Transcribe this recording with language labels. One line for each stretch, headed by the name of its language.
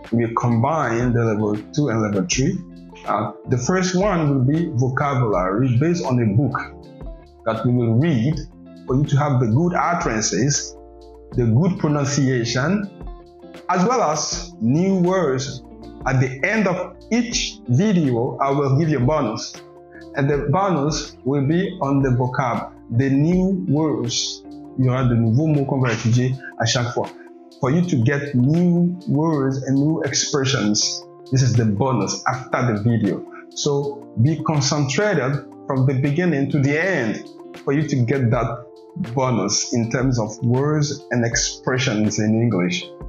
English: We combine the level 2 and level 3. The first one will be vocabulary based on a book that we will read for you to have the good utterances, the good pronunciation, as well as new words. At the end of each video, I will give you a bonus. And the bonus will be on the vocab, the new words.
French: Il y aura de nouveaux mots qu'on va étudier à chaque fois.
English: For you to get new words and new expressions. This is the bonus after the video. So be concentrated from the beginning to the end for you to get that bonus in terms of words and expressions in English.